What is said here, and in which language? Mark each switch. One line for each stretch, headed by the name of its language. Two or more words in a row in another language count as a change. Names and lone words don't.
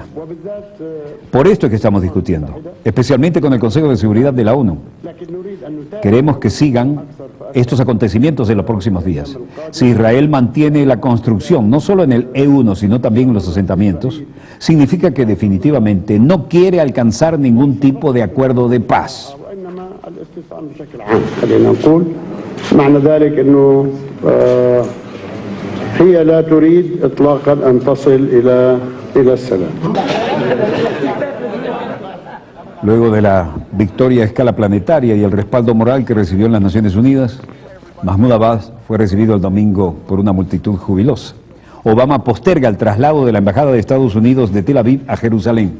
Spanish: Por esto es que estamos discutiendo, especialmente con el Consejo de Seguridad de la ONU. Queremos que sigan estos acontecimientos en los próximos días. Si Israel mantiene la construcción, no solo en el E1, sino también en los asentamientos, significa que definitivamente no quiere alcanzar ningún tipo de acuerdo de paz.
Arabic: هي لا تريد إطلاقا أن تصل إلى السلام.
Spanish: Luego de la victoria a escala planetaria y el respaldo moral que recibió en las Naciones Unidas, Mahmoud Abbas fue recibido el domingo por una multitud jubilosa. Obama posterga el traslado de la Embajada de Estados Unidos de Tel Aviv a Jerusalén.